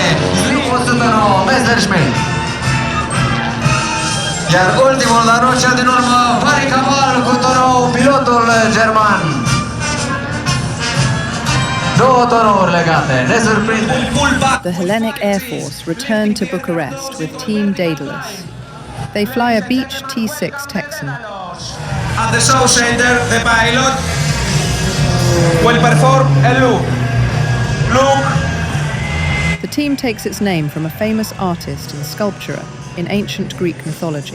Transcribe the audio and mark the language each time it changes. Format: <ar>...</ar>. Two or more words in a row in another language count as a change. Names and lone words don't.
<ro>Zlin 109 Messerschmitt. Iar ultimul, dar nu cel din urmă, Vari Caval cu tonou, pilotul german. 2 tonouri legate, ne surprinde.</ro> <en>The Hellenic Air Force returned to Bucharest with Team Daedalus. They fly a Beech T6 Texan. At the show center, the pilot will perform a loop. Look. The team takes its name from a famous artist and sculptor in ancient Greek mythology.</en>